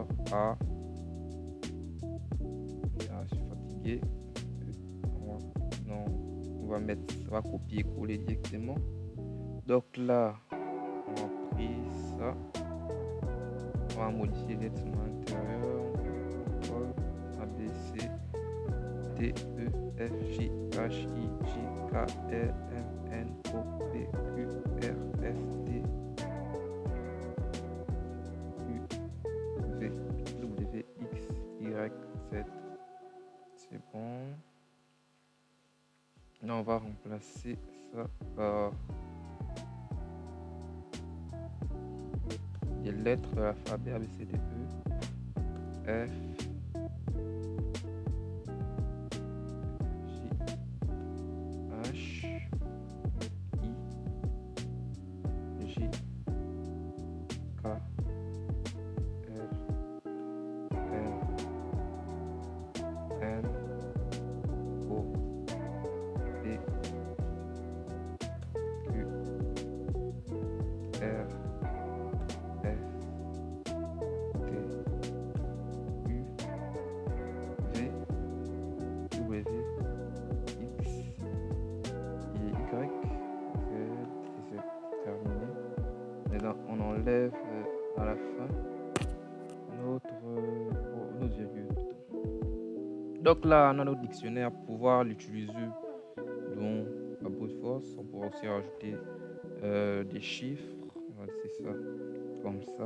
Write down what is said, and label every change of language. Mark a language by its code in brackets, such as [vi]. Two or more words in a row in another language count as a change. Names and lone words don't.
[fr] A. Je suis fatigué. Non, on va copier-coller directement. Donc là, on va pris ça. On va modifier les lettres à l'intérieur. A, B, C, D, E, F, G, H, I, J, K, L, M, N, O, P, Q, R, S, T, U, V, W, X, Y, Z. C'est bon. Là, on va remplacer ça par des lettres de l'alphabet A, B, C, D, E, F, J, H, I, J, K, L, M, N, O, P, Q, R, S, T, U, V, W, X, Y, Z, c'est terminé. Maintenant, on enlève à la fin notre virgule. Donc là, on a notre dictionnaire pour pouvoir l'utiliser dans la brute force. On pourra aussi rajouter des chiffres. On va laisser ça comme ça.